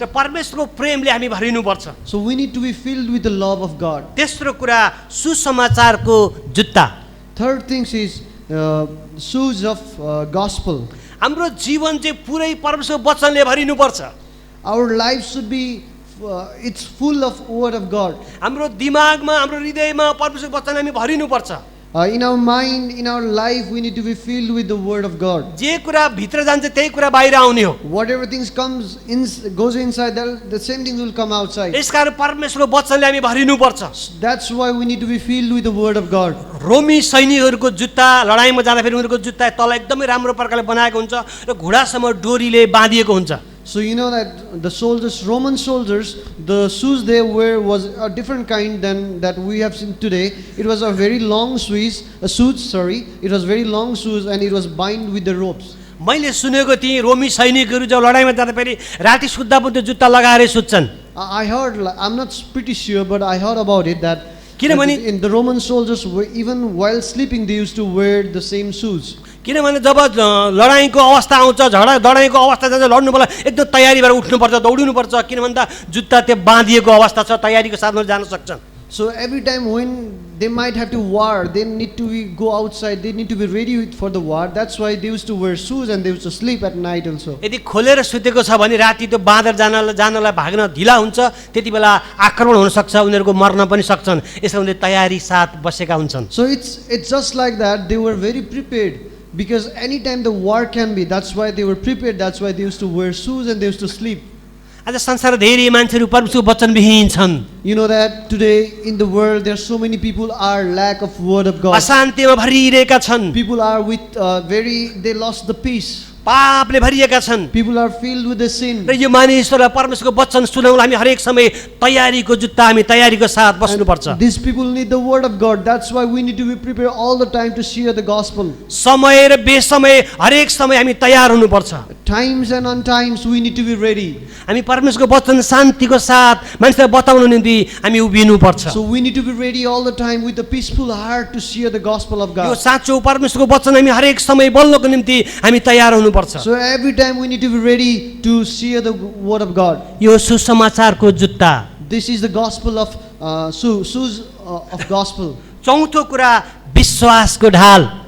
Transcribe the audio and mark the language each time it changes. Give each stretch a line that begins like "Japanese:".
Nepali: र परमेश्वरको प्रेमले हामी भरिनुपर्छ।
English: So we need to be filled with the love of God.
Nepali: तेस्रो कुरा सुसमाचारको जुत्ता।
English: Third thing is shoes of gospel.
Nepali: हाम्रो जीवन चाहिँ पुरै परमेश्वरको वचनले भरिनुपर्छ।
English: Our life should be it's full of word of God.
Nepali: हाम्रो दिमागमा हाम्रो हृदयमा परमेश्वरको वचन हामी भरिनुपर्छ।
English: In our mind, in our life, we need to be filled with the word of God.
Nepali: जे कुरा भित्र जान्छ त्यही कुरा बाहिर आउने हो।
English: Whatever things goes inside, the same things will come outside.
Nepali: यसकारण परमेश्वरको वचनले हामी भरिनुपर्छ।
English: That's why we need to be filled with the word of God.
Nepali: रोमी सैनिकहरूको जुत्ता लडाइँमा जाँदाखेरि उनीहरूको जुत्ता तल एकदमै राम्रो प्रकारले बनाएको हुन्छ र घुँडासम्म डोरीले बाँधिएको हुन्छ।
English: So you know that the soldiers, Roman soldiers, the shoes they wear was a different kind than that we have seen today. It was a very long shoes, It was very long shoes and it was bound with the ropes.
Nepali: मैले सुनेको थिएँ रोमी सैनिकहरू जब लडाइँमा जाँदाखेरि राति सुत्दा पनि त्यो जुत्ता लगाएरै सुत्छन्।
English: I heard, I'm not pretty sure, but I heard about it that
Nepali: किनभने
English: in the Roman soldiers, even while sleeping, they used to wear the same shoes.
Nepali: किनभने जब लडाइँको अवस्था आउँछ, लडाइँको अवस्था जान्छ, लड्नु बेला एकदम तयारी भएर उठ्नुपर्छ, दौडिनुपर्छ, किन भन्दा जुत्ता त्यो बाँधिएको अवस्था छ, तयारीको साथमा जान सक्छन्।
English: So every time when they might have to war, they need to go outside, they need to be ready for the war. That's why they used to wear shoes and they used to sleep at night also.
Nepali: यदि खोलेर सुतेको छ भने राति त्यो बाँधेर जानलाई भाग्न ढिला हुन्छ, त्यति बेला आक्रमण हुन सक्छ, उनीहरूको मर्न पनि सक्छन्। यसले उनीहरूले तयारी साथ बसेका हुन्छन्।
English: So it's just like that, they were very prepared. Because anytime the war can be, that's why they were prepared, that's why they used to wear shoes and they used to sleep.
Nepali: आज संसारमा धेरै मान्छेहरू परमेश्वरको वचनविहीन छन्।
English: You know that today in the world there are so many people are lack of word of God.
Nepali: अशान्तिमा भरिरहेका छन्।
English: People are with they lost the peace.
Nepali: पापले भरिएका छन्।
English: People are filled with the sin.
Nepali: र यो मानिसहरूलाई परमेश्वरको वचन सुनाउनलाई हामी हरेक समय तयारीको जुत्ता, हामी तयारीको साथ बस्नुपर्छ।
English: These people need the word of God. That's why we need to be prepared all the time to share the gospel.
Nepali: समय र बेसमय हरेक समय हामी तयार हुनुपर्छ।
English: Times and untimes we need to be ready.
Nepali: हामी परमेश्वरको वचन शान्तिको साथ मानिसलाई बताउन निम्ति हामी उभिनुपर्छ।
English: So we need to be ready all the time with a peaceful heart to share the gospel of
Nepali: यो
English: God.
Nepali: साँचो परमेश्वरको वचन हामी हरेक समय बोल्नको निम्ति हामी तयार हुनुपर्छ।
English: So every time we need to be ready to share the word of God.
Nepali: यो सुसमाचारको जुत्ता।
English: This is the gospel of shoes of gospel.
Nepali: चौथो कुरा विश्वासको ढाल।